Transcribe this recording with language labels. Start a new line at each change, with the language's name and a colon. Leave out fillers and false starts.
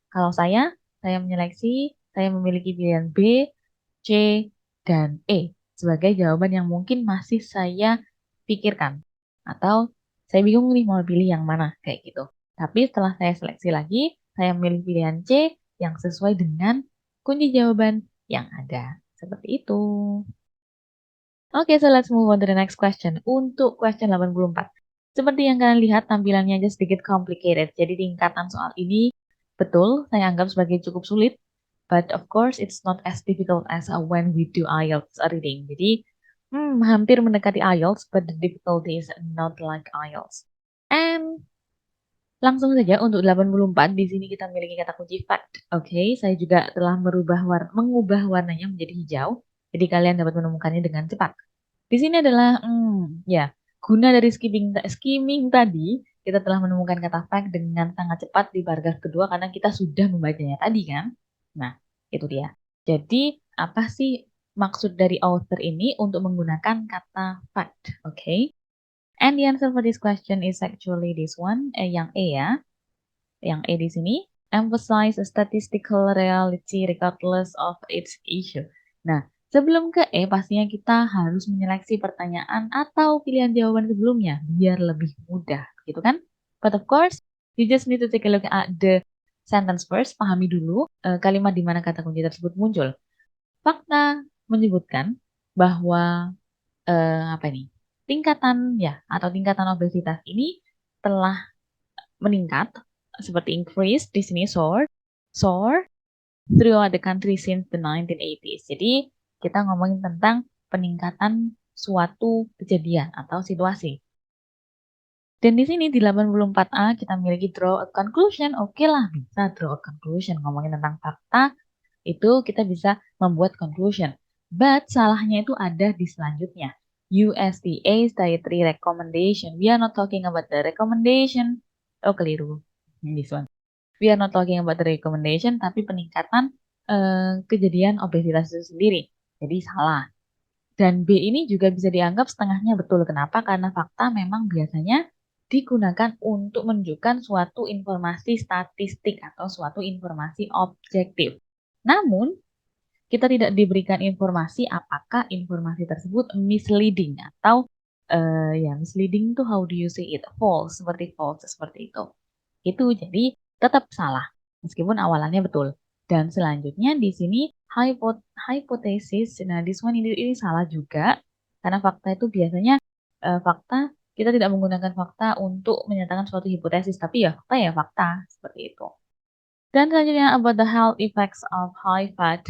Indonesian: Kalau saya menyeleksi, saya memiliki pilihan B, C, dan E sebagai jawaban yang mungkin masih saya pikirkan. Atau saya bingung nih mau pilih yang mana, kayak gitu. Tapi setelah saya seleksi lagi, saya memilih pilihan C yang sesuai dengan kunci jawaban yang ada. Seperti itu.
English: Oke, so let's move on to the next question.
Indonesian: Untuk question 84. Seperti yang kalian lihat, tampilannya aja sedikit complicated. Jadi tingkatan soal ini betul saya anggap sebagai cukup sulit.
English: But of course, it's not as difficult as when we do IELTS reading.
Indonesian: Jadi, hampir mendekati IELTS,
English: but the difficulty is not like IELTS.
Indonesian: And langsung saja untuk 84, di sini kita memiliki kata kunci fact. Oke, saya juga telah mengubah warnanya menjadi hijau. Jadi kalian dapat menemukannya dengan cepat. Di sini adalah, ya, guna dari skimming tadi, kita telah menemukan kata fact dengan sangat cepat di paragraf kedua karena kita sudah membacanya tadi kan. Nah, itu dia. Jadi, apa sih maksud dari author ini untuk menggunakan kata fact? Oke.
English: And the answer for this question is actually this one,
Indonesian: yang E ya. Yang E di sini,
English: emphasize a statistical reality regardless of its issue.
Indonesian: Nah, sebelum ke E, pastinya kita harus menyeleksi pertanyaan atau pilihan jawaban sebelumnya, biar lebih mudah, gitu kan?
English: But of course, you just need to take a look at the sentence first,
Indonesian: pahami dulu kalimat di mana kata kunci tersebut muncul. Fakta menyebutkan bahwa apa ini? Tingkatan obesitas ini telah meningkat seperti increase di sini soar throughout the country since the 1980s. Jadi kita ngomongin tentang peningkatan suatu kejadian atau situasi. Dan di sini di 84A kita memiliki
English: draw a conclusion.
Indonesian: Oke lah, bisa
English: draw a conclusion.
Indonesian: Ngomongin tentang fakta, itu kita bisa membuat conclusion. But salahnya itu ada di selanjutnya.
English: USDA's dietary recommendation. We are not talking about the recommendation. Oh,
Indonesian: keliru.
English: This one. We are not talking about the recommendation,
Indonesian: tapi peningkatan kejadian obesitas itu sendiri. Jadi salah. Dan B ini juga bisa dianggap setengahnya betul. Kenapa? Karena fakta memang biasanya digunakan untuk menunjukkan suatu informasi statistik atau suatu informasi objektif. Namun, kita tidak diberikan informasi apakah informasi tersebut misleading atau misleading itu
English: how do you say it?
Indonesian: False, seperti itu. Itu jadi tetap salah meskipun awalannya betul. Dan selanjutnya di sini hypothesis. Nah,
English: this one
Indonesian: ini salah juga karena fakta itu biasanya fakta kita tidak menggunakan fakta untuk menyatakan suatu hipotesis, tapi ya fakta seperti itu. Dan selanjutnya
English: about the health effects of high fat.